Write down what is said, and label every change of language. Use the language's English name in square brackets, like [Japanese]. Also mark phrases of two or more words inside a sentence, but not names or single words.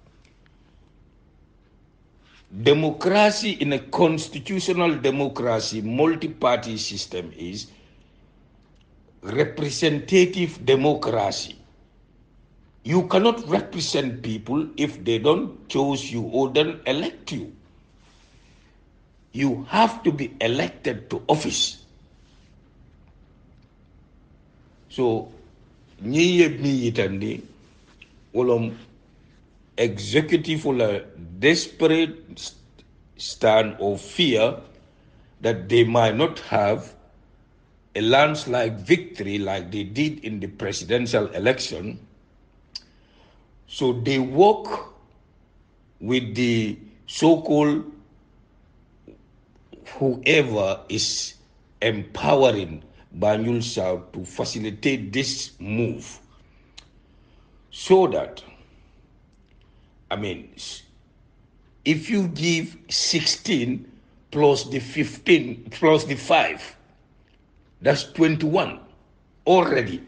[English] Democracy in a constitutional democracy, multi-party system is representative democracy. You cannot represent people if they don't choose you or don't elect you. You have to be elected to office. So, [Mandingo] ni yitandi, [English] wolom executive will a desperate stand of fear that they might not have a landslide victory like they did in the presidential election. So they work with the so-called whoever is empowering Banjul South to facilitate this move so that, if you give 16 plus the 15 plus the 5, that's 21 already.